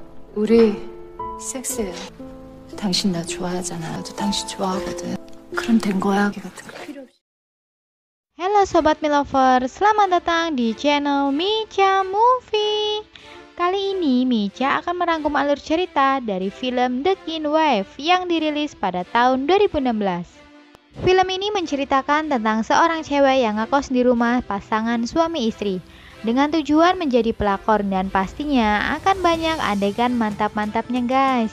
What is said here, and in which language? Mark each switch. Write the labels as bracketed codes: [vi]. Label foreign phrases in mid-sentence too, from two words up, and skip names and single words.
[ko] 우리 섹스해요. 당신 나 좋아하잖아. 나도 당신 좋아하거든. 그럼 된 거야. 같은 거 필요 없이. [id] Halo Sobat Milover, selamat datang di channel Micha Movie. Kali ini Micha akan merangkum alur cerita dari film The Teen Wave yang dirilis pada tahun 2016. Film ini menceritakan tentang seorang cewek yang ngekos di rumah pasangan suami istri dengan tujuan menjadi pelakor, dan pastinya akan banyak adegan mantap-mantapnya guys.